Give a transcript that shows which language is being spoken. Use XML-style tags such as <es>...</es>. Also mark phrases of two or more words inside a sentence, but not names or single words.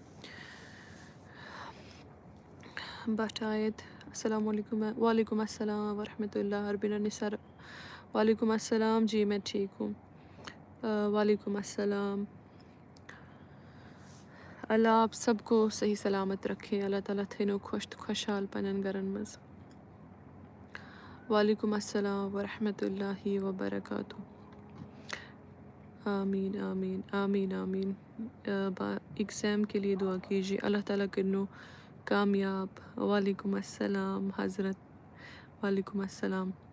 <ar>بٹایت، السلام علیکم۔ وعلیکم السلام ورحمۃ اللہ۔ اربینہ نثار، وعلیکم السلام،</ar> <ur>جی میں ٹھیک ہوں۔</ur> <ar>وعلیکم السلام۔</ar> <ur>اللہ آپ سب کو صحیح سلامت رکھے، اللہ تعالیٰ</ur> <ks>تھینو خوش خوشحال پنن گرن مز۔</ks> <ar>وعلیکم السلام ورحمۃ اللہ وبرکاتہ۔ آمین آمین آمین آمین۔</ar> <ur>ایگزام کے لیے دعا کیجیے، اللہ تعالیٰ</ur> <ks>کرنو کامیاب۔</ks> <ar>وعلیکم السلام حضرت، وعلیکم السلام۔</ar>